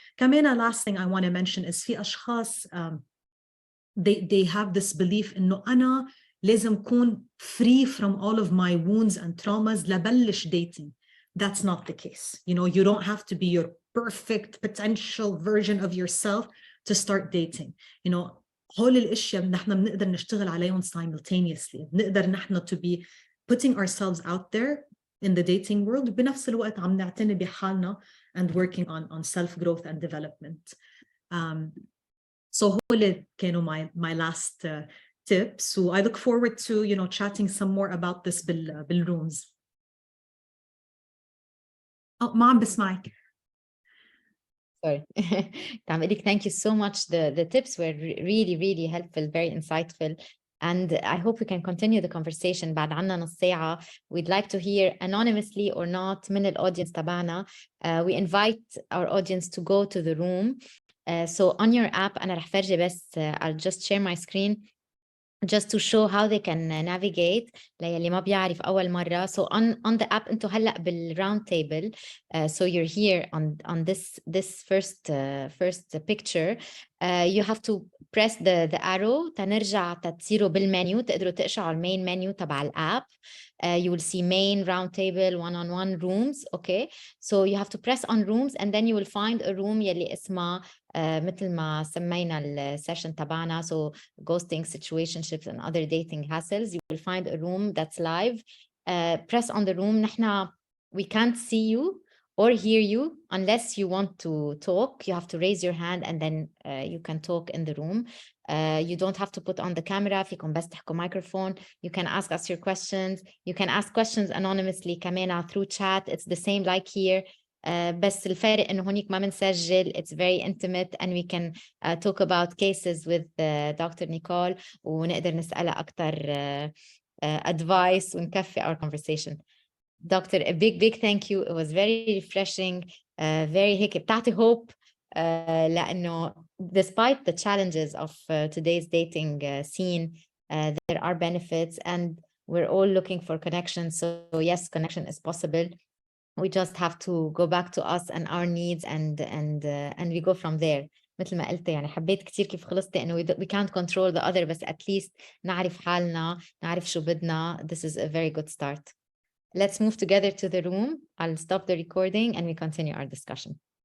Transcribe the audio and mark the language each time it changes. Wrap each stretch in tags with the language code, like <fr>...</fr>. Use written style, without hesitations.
<ar>كمان</ar> <en>last thing I want to mention is</en> <ar>في أشخاص</ar> <en>they have this belief</en> <ar>إنه أنا لازم أكون</ar> <en>free from all of my wounds and traumas</en> <ar>لبلش</ar> <en>dating. That's not the case. You don't have to be your perfect potential version of yourself to start dating.</en> <ar>هول الأشياء نحن بنقدر نشتغل عليهم</ar> <en>simultaneously.</en> <ar>نقدر نحن</ar> <en>to be putting ourselves out there in the dating world</en> <ar>بنفس الوقت عم نعتني بحالنا</ar> <en>and working on self-growth and development. So</en> <ar>هول كانوا</ar> <en>my last tips. So I look forward to chatting some more about this</en> <ar>بالrooms. ما عم بسمعك.</ar> <en>Sorry. Thank you so much. The tips were really, really helpful, very insightful. And I hope we can continue the conversation.</en> <ar>بعد عنا نص ساعة.</ar> <en>We'd like to hear anonymously or not</en> <ar>من الaudience تبعنا.</ar> <en>We invite our audience to go to the room. So on your app,</en> <ar>أنا رح فرجي بس</ar> <en>I'll just share my screen just to show how they can navigate</en> <ar>للي ما بيعرف أول مرة.</ar> <en>So on the app</en> <ar>أنتوا هلأ بالround table.</ar> <en>So you're here on this first picture. You have to press the arrow</en> <ar>تنرجع تصيروا بالمنيو تقدروا تقشعوا المين menu تبع الاب.</ar> <en>You will see main round table one-on-one rooms. Okay, so you have to press on rooms and then you will find a room</en> <ar>يلي اسمها مثل ما سمينا السيشن تبعنا.</ar> <en>So ghosting, situationships and other dating hassles. You will find a room that's live. Press on the room. We can't see you or hear you unless you want to talk. You have to raise your hand and then you can talk in the room. You don't have to put on the camera.</en> <ar>فيكم بس تحكوا microphone.</ar> <en>You can ask us your questions. You can ask questions anonymously</en> <ar>كمان</ar> <en>through chat. It's the same like here.</en> <ar>بس الفارق إنه هونيك ما بنسجل.</ar> <en>It's very intimate and we can talk about cases with Dr.</en> <ar>Nicole ونقدر نسألها أكتر</ar> <en>advice</en> <ar>ونكفي</ar> <en>our conversation. Doctor, a big thank you. It was very refreshing. Very</en> <ar>هيك بتعطي</ar> <en>hope.</en> <ar>لأنه</ar> <en>despite the challenges of today's dating scene, there are benefits and we're all looking for connection. So yes, connection is possible. We just have to go back to us and our needs and we go from there.</en> <ar>مثل ما قلت يعني حبيت كتير كيف خلصتي إنه</ar> <en>we can't control the other</en> <ar>بس</ar> <en>at least</en> <ar>نعرف حالنا نعرف شو بدنا.</ar> <en>This is a very good start. Let's move together to the room. I'll stop the recording and we continue our discussion.</en>